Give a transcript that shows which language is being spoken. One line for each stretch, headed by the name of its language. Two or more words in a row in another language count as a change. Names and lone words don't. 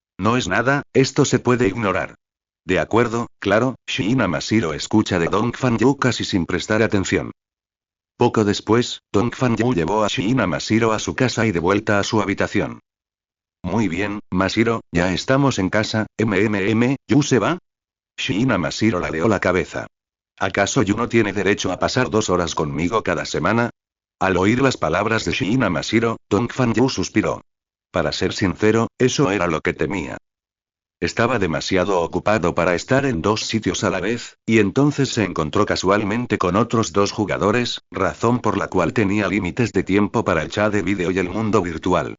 Spanish: No es nada, esto se puede ignorar. De acuerdo, claro, Shiina Mashiro escucha de Dong Fanyu casi sin prestar atención. Poco después, Dong Fanyu llevó a Shiina Mashiro a su casa y de vuelta a su habitación. Muy bien, Mashiro, ya estamos en casa, ¿Yu se va? Shiina Mashiro ladeó la cabeza. ¿Acaso Yu no tiene derecho a pasar 2 horas conmigo cada semana? Al oír las palabras de Shiina Mashiro, Dong Fanyu suspiró. Para ser sincero, eso era lo que temía. Estaba demasiado ocupado para estar en 2 sitios a la vez, y entonces se encontró casualmente con otros 2 jugadores, razón por la cual tenía límites de tiempo para el chat de vídeo y el mundo virtual.